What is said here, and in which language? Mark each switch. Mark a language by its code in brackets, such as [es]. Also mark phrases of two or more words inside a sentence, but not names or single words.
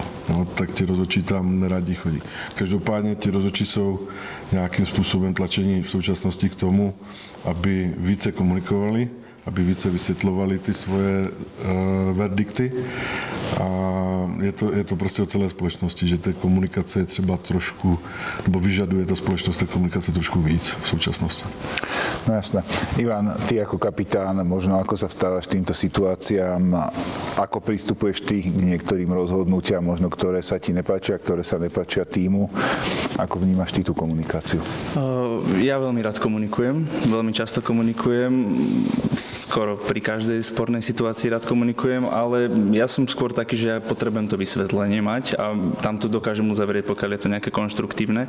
[cs] No, tak ti rozhodčí tam neradí chodí. Každopádně ti rozhodčí jsou nějakým způsobem tlačení v současnosti k tomu, aby více komunikovali, aby více vysvětlovali ty svoje verdikty, a je to prostě o celé společnosti, že té komunikace je třeba trošku, nebo vyžaduje ta společnost té komunikace trošku víc v současnosti. [sk] No jasné. Ivan, ty ako kapitán, možno ako sa stávaš týmto situáciám, ako pristupuješ ty k niektorým rozhodnutiam, možno ktoré sa ti nepáčia, ktoré sa nepáčia týmu, ako vnímaš ty tú komunikáciu? Ja veľmi rád komunikujem, veľmi často komunikujem, skoro pri každej spornej situácii rád komunikujem, ale ja som skôr taký, že ja potrebujem to vysvetlenie mať a tam to dokážem uzavrieť, pokiaľ je to nejaké konštruktívne.